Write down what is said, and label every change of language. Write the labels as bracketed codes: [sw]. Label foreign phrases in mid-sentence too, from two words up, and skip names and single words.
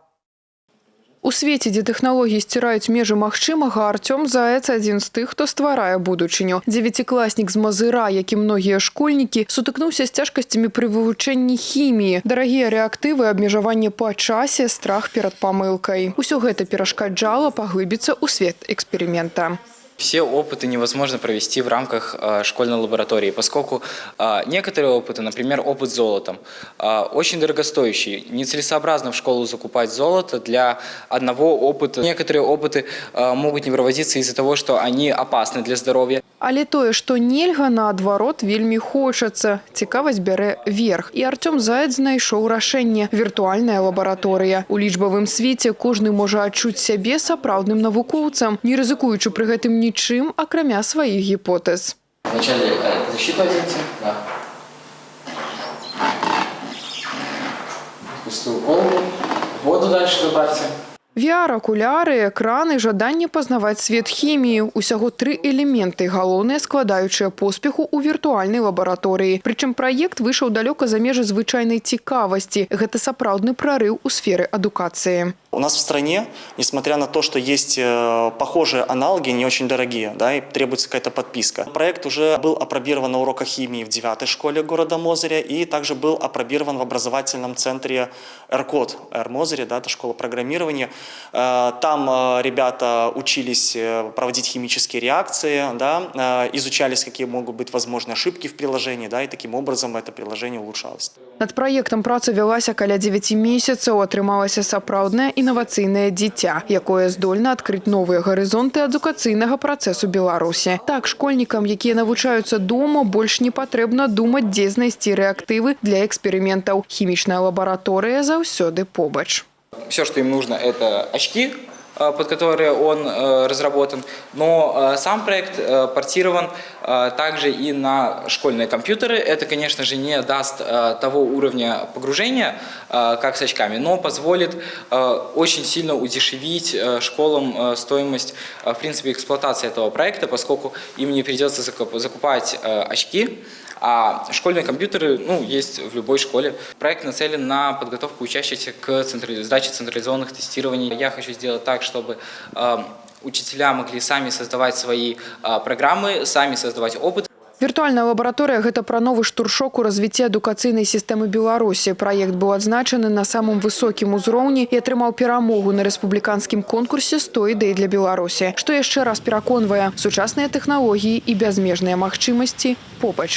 [be] У свеце, дзе тэхналогіі сціраюць межы магчымага, Артём Заяц адзін з тых, хто стварае будучыню. 9-класнік з Мазыра, як і многія школьнікі, сутыкнуўся з цяжкасцямі пры вывучэнні хіміі. Дарагія рэактывы, абмежаванне па часе, страх перад памылкай. Усё гэта перашкаджала паглыбіцца ў свет эксперымента. [ru] Все опыты невозможно провести в рамках школьной лаборатории, поскольку некоторые опыты, например, опыт с золотом, очень дорогостоящий. Нецелесообразно в школу закупать золото для одного опыта. Некоторые опыты могут не проводиться из-за того, что они опасны для здоровья. [be] Але тое, што нельга, наадварот, вельмі хочацца. Цікавасць бярэ верх. І Артём Заяц знайшоў рашэнне – віртуальная лабараторыя. У лічбавым свеце кожны можа адчуць сябе сапраўдным навукоўцам, не рызыкуючы пры гэтым нічым, акрамя сваіх гіпотэз. [ru] Вначале защиту оденьте. Да. Пустую голову. Воду дальше добавьте. [be] VR-акуляры, экраны, жаданне пазнаваць свет хіміі. Усяго 3 элементы, галоўныя складаючыя поспеху ў віртуальнай лабараторыі. Прычым праект выйшаў далёка за межы звычайнай цікавасці. Гэта сапраўдны прарыў у сферы адукацыі. [ru] У нас в стране, несмотря на то, что есть похожие аналоги, не очень дорогие, да, и требуется какая-то подписка. Проект уже был апробирован на уроках химии в 9-й школе города Мозыря и также был апробирован в образовательном центре РКОД, Мозыря, да, это школа программирования. Там ребята учились проводить химические реакции, да, изучались, какие могут быть возможные ошибки в приложении, да, и таким образом это приложение улучшалось. [be] Над праектам праца вялася каля 9 месяцаў, атрымалася сапраўднае інавацыйнае дзіця, якое здольна адкрыць новыя гарызонты адукацыйнага працэсу Беларусі. Так, школьнікам, якія навучаюцца дома, больш не патрэбна думаць, дзе знайсці рэактывы для эксперыментаў. Хімічная лабараторыя заўсёды побач. [ru] Все, что им нужно, это очки, под которые он разработан, но сам проект портирован также и на школьные компьютеры. Это, конечно же, не даст того уровня погружения, как с очками, но позволит очень сильно удешевить школам стоимость, в принципе, эксплуатации этого проекта, поскольку им не придется закупать очки, а школьные компьютеры есть в любой школе. Проект нацелен на подготовку учащихся к сдаче централизованных тестирований. Я хочу сделать так, чтобы учителя могли сами создавать свои программы, сами создавать опыт. [be] Віртуальная лабараторыя – гэта пра новы штуршок у развіцці адукацыйнай сістэмы Беларусі. Праект быў адзначаны на самым высокім узроўні і атрымаў перамогу на рэспубліканскім конкурсе «100 ідэй для Беларусі». Што яшчэ раз пераконвае, сучасныя тэхналогіі і бязмежныя магчымасці побач.